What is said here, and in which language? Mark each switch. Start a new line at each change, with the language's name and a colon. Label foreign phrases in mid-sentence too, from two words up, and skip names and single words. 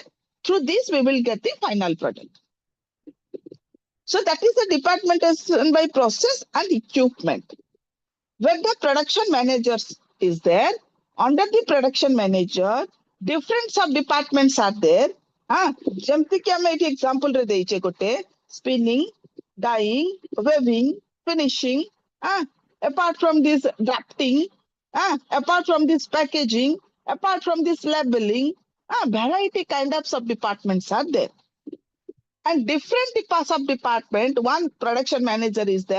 English: Through this, we will get the final product. So that is the departmentation by process and equipment. When the production manager is there, under the production manager, different sub departments are there.
Odia: ଯେମିତି କି ଆମେ ଏଠି example ରେ ଦେଇଛେ ଗୋଟେ
English: spinning, dyeing, weaving, finishing. Apart from this drafting, apart from this packaging, apart from this labeling, variety kind of sub departments are there. And different sub department, one production manager is there.